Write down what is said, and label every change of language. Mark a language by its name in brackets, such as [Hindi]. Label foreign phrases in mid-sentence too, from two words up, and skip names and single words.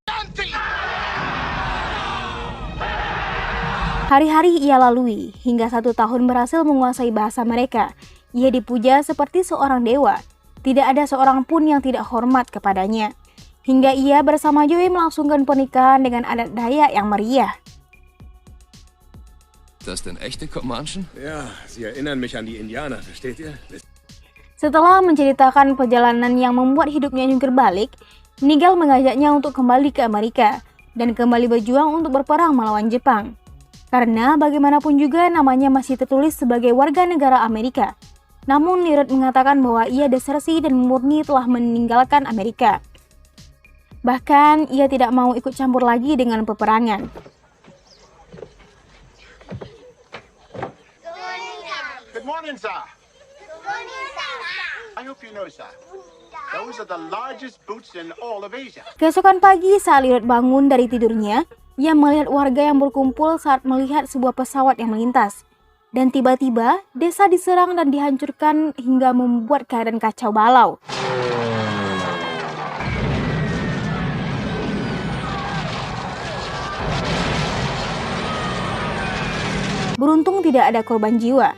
[Indonesian] Hari-hari ia lalui, hingga 1 tahun berhasil menguasai bahasa mereka. Ia dipuja seperti seorang dewa. Tidak ada seorang pun yang tidak hormat kepadanya. Hingga ia bersama Joey melangsungkan pernikahan dengan adat Dayak yang meriah. [German] Das denn echte Comanchen? Ja, sie erinnern mich an die Indianer, versteht ihr? [Indonesian] Setelah menceritakan perjalanan yang membuat hidupnya jungkir balik, Nigel mengajaknya untuk kembali ke Amerika dan kembali berjuang untuk berperang melawan Jepang. Karena bagaimanapun juga namanya masih tertulis sebagai warga negara Amerika. Namun Leroy mengatakan bahwa ia desersi dan murni telah meninggalkan Amerika. Bahkan ia tidak mau ikut campur lagi dengan peperangan. [English] Good morning, sir. I hope you know, sir. Those are the largest boots in all of Asia. [Indonesian] Keesokan pagi saat Leroy bangun dari tidurnya, ia melihat warga yang berkumpul saat melihat sebuah pesawat yang melintas. Dan tiba-tiba, desa diserang dan dihancurkan hingga membuat keadaan kacau balau. Beruntung tidak ada korban jiwa.